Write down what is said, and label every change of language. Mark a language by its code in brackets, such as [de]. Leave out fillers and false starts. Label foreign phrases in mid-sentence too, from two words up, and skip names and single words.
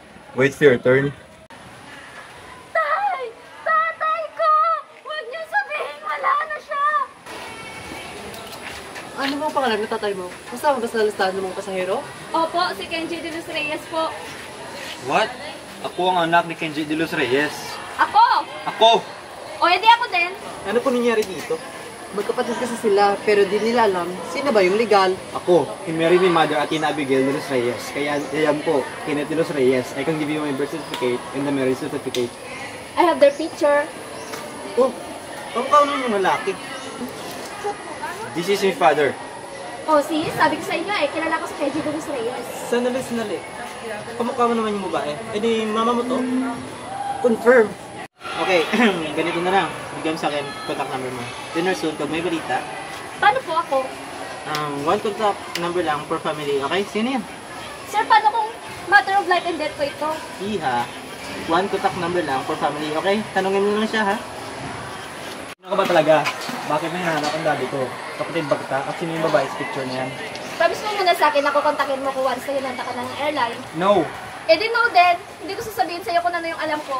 [en] Wait for your turn. [tl] Tay! Tatay ko! Huwag niyo sabihin wala na siya! Ano mo ang pangalan ng tatay mo? Kasama ba sa listahan ng mga pasahero? Opo, si Kenji de los Reyes po. What? Ako ang anak ni Kenji de los Reyes. Ako! Ako! O, edi ako din. Ano po nangyari dito? Magkapatid kasi sila, pero di nila alam sino ba yung legal. Ako, Mary ni Mother at Tina Abigail de los Reyes. Kaya yan po, Kenneth de los Reyes. [en] I can give you my birth certificate and the marriage certificate. I have their picture. [tl] Oh, kamukha naman yung malaki. [en] This is my father. [tl] O, sabi ko sa inyo kilala ko si Kenji de los Reyes. Sandali. Kamukha mo naman yung babae. Eh di, mama mo to? Confirm. Okay, ganito na lang. Bigyan sa akin [en] contact number [tl] mo. [en] Dinner soon, [tl] pag may balita. Paano po ako? [en] One contact number lang per family, okay? [tl] Sino yan? Sir, paano kung [en] matter of life and death [tl] ko ito? Iha. [en] One contact number lang per family, okay? [tl] Tanungin mo lang siya, ha? Sino ka ba talaga? Bakit may hinahanap ang daddy ko? Kapatid ba kita? At sino yung babae sa picture na yan? Promise mo muna sa akin na kukontakin mo ko once na hinanta ka na ng airline. [en] No! [tl] Eh di [en] no then, [tl] hindi ko sasabihin sa'yo kung ano yung alam ko.